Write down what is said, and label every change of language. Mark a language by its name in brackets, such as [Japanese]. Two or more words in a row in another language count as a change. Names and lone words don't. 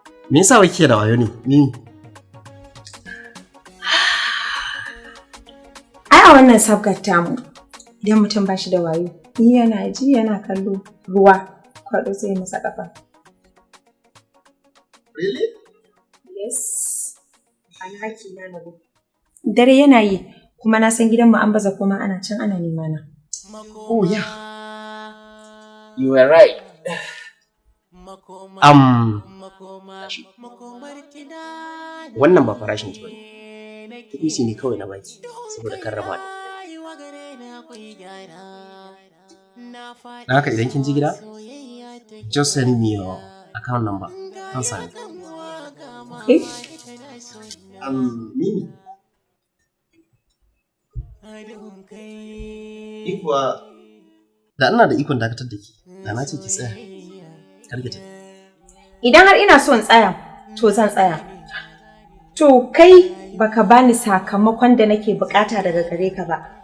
[Hausa] Me yasa wai kike da wayo ne? Ni. Ai a wannan sabgar tamu, idan mutum ba shi da wayo, yana ji yana kallo ruwa, kwaɗo sai ya masa ƙafa. [English] Really? Yes. [Hausa] Alhaki na na gudu. Dare yana yi, kuma na san gidanmu an baza koma ana can ana nema na. [English] Oh, yeah. You were right. [Hausa] Um, wannan ba farashin ki bane. Kuɗi ne kawai na baki, saboda karrama da. Na haka idan kin ji gida, [English] just send me your account number. [Hausa] Zan sani. Eh? Um, Mimi. Ni kuwa, da ina da ikon dakatar da ki, da na ce ki tsaya. Kar ki tafi. Idan har ina so in tsaya, to zan tsaya. To kai baka bani sakamakon da nake bukata daga gare ka ba.